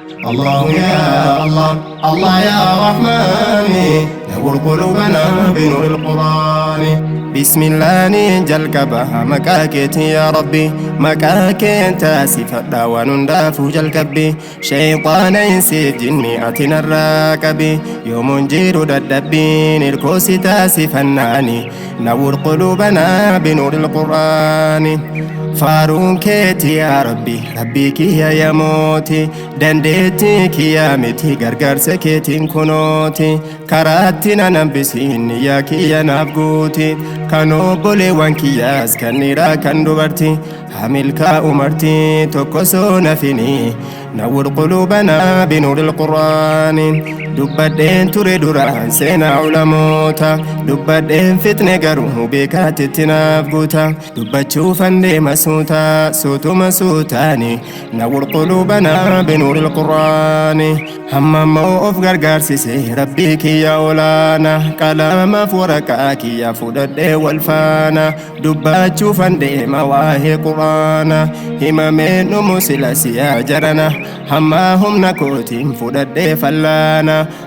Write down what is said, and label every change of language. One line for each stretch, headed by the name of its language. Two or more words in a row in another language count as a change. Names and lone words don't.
Arabic: الله يا الله، الله يا رحمن، نور قلوبنا بنور القرآن. بسم الله
Oromo: jalqaba maqaa keetiin yaa Rabbi, maqaa keen taasifadha waan hundaafuu jalqabbi. Shayxaana insiif jinni ati narraa qabi, yoomuun jiru dadhabbiin ilkoo si taasifannaani.
Arabic: نور قلوبنا بنور القرآن.
Oromo: Faaruun keeti yaa Rabbi, Rabbii kiyya yaa mooti, dandeettii kiyya miti, gargaarsa keetiin kunooti. Karaatti na nambisiin yaa kiyya naaf guuti, kan obboleewwan kiyyaas kan dhiiraa kan dubarti, haa milkaa'u marti tokko soo nafini.
Arabic: نور قلوبنا بنور القرآن.
Oromo: Dubbadheen ture duraan seenaa ulamoota, dubbadheen fitne garuu beekaatitti naaf guuta. Dubbachuufan deema suuta, suutuma suutaani.
Arabic: نور قلوبنا بنور القرآن.
Oromo: Hamma ammoo of gargaarsise Rabbii kiyya olaana, qalamaaf waraqaa kiyya fudhadhee wal faana. Dubbachuufan deema waa'ee Qur'aana, himamee dhumu sila siyaa jarana. Hamma humna kootiin fudhadhee fallaana,